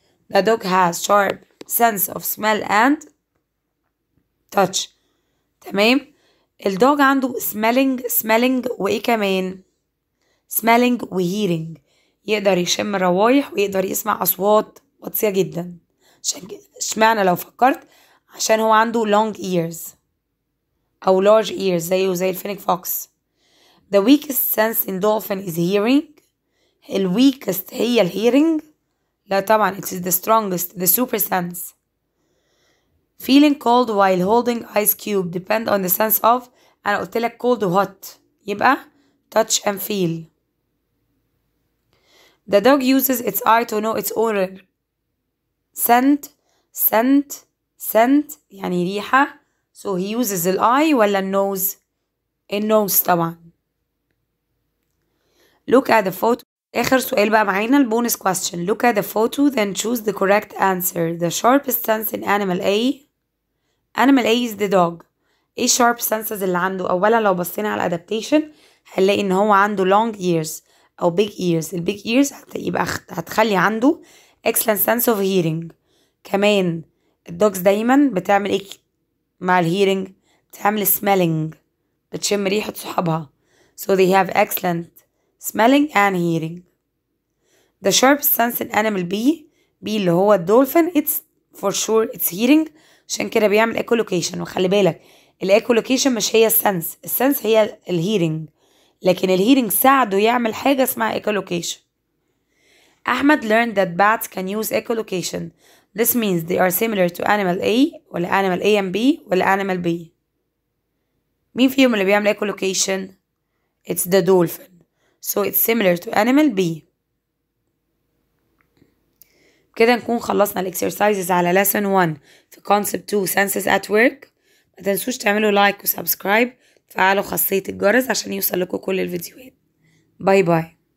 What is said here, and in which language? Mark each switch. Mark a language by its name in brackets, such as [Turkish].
[English] the dog has sharp sense of smell and touch. [Arabic] تمام. الدوج عنده smelling وايه كمان؟ smelling و hearing، يقدر يشم الروايح ويقدر يسمع أصوات واطية جدا. اشمعنى لو فكرت؟ عشان هو عنده long ears أو large ears زيه زي الفينيك فوكس. [English] the weakest sense in dolphin is hearing. weakest هي hearing؟ [Arabic] لا طبعا، [English] it is the strongest، the super sense. feeling cold while holding ice cube depend on the sense of. [Arabic] أنا قلت لك cold و hot، يبقى touch and feel. [English] the dog uses its eye to know its owner. scent يعني ريحة، so he uses the eye [Arabic] ولا النوز؟ النوز طبعا. [English] look at the photo. [Arabic] آخر سؤال بقى معانا البونus question. [English] look at the photo then choose the correct answer. the sharpest sense in animal A. animal A is the dog. [Arabic] ايه sharp senses اللي عنده؟ أولا لو بصينا على adaptation هنلاقي إن هو عنده long ears أو big ears. البيج ears يبقى هتخلي عنده excellent sense of hearing. كمان الدوجز دايما بتعمل ايه مع الهيرنج؟ بتعمل smelling، بتشم ريحة صحابها. [English] so they have excellent smelling and hearing. the sharpest sense in animal B [Arabic] اللي هو الدولفين [English] it's for sure it's hearing، عشان كده بيعمل echolocation. [Arabic] وخلي بالك الecholocation مش هي السنس هي الهيرنج، لكن الهيرنج ساعده يعمل حاجة اسمها echolocation. [English] أحمد learned that bats can use echolocation. This means they are similar to animal A ولا animal A and B ولا animal B. [Arabic] مين فيهم اللي بيعمل echolocation؟ [English] It's the dolphin. So it's similar to animal B. [Arabic] كده نكون خلصنا الاكسرسايزز على lesson 1 في concept 2 senses at work. ما تنسوش تعملوا لايك وسبسكرايب، تفعلوا خاصية الجرس عشان يوصل لكم كل الفيديوهات. باي باي.